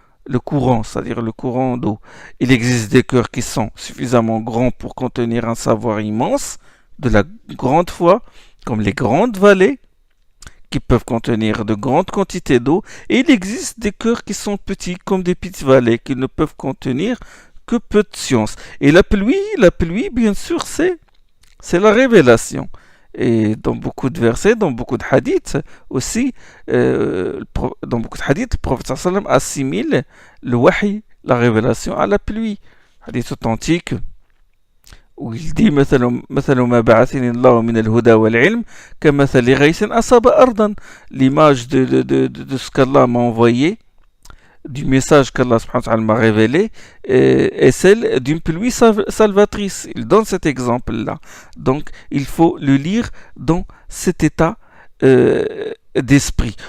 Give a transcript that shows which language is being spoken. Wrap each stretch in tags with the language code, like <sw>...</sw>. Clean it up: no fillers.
<fr>Le courant, c'est-à-dire le courant d'eau. Il existe des cœurs qui sont suffisamment grands pour contenir un savoir immense, de la grande foi, comme les grandes vallées, qui peuvent contenir de grandes quantités d'eau, et il existe des cœurs qui sont petits, comme des petites vallées, qui ne peuvent contenir que peu de science. Et la pluie, bien sûr, c'est la révélation. Et dans beaucoup de versets, dans beaucoup de hadiths aussi, dans beaucoup de hadiths, le prophète sallam assimile le wahi, la révélation, à la pluie. Hadith authentique où il dit</fr> <ar>مثل ما بعثني الله من الهدى والعلم كمثل غيث أصاب أرضا.</ar> <fr>L'image de ce qu'Allah m'a envoyé, du message qu'Allah m'a révélé, est celle d'une pluie salvatrice. Il donne cet exemple-là. Donc, il faut le lire dans cet état d'esprit.</fr>